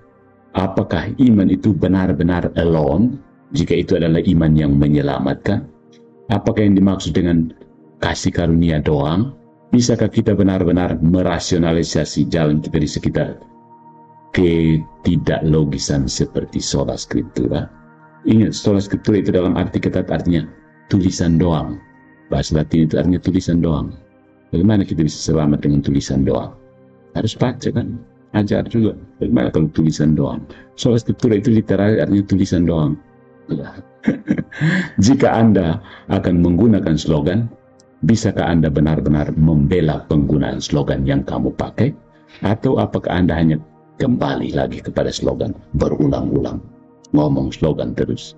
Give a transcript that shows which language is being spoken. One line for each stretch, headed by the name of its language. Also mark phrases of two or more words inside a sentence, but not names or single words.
Indonesian: Apakah iman itu benar-benar alone, jika itu adalah iman yang menyelamatkan? Apakah yang dimaksud dengan kasih karunia doang? Bisakah kita benar-benar merasionalisasi jalan kita di sekitar ketidaklogisan seperti
Latin: sola scriptura?
Indonesian: Ingat,
Latin: sola scriptura
Indonesian: itu dalam arti ketat artinya tulisan doang. Bahasa Latin itu artinya tulisan doang. Bagaimana kita bisa selamat dengan tulisan doang? Harus baca kan? Ajar juga. Bagaimana kalau tulisan doang?
Latin: Sola scriptura
Indonesian: itu literally artinya tulisan doang. Jika Anda akan menggunakan slogan, bisakah Anda benar-benar membela penggunaan slogan yang kamu pakai? Atau apakah Anda hanya kembali lagi kepada slogan berulang-ulang, ngomong slogan terus?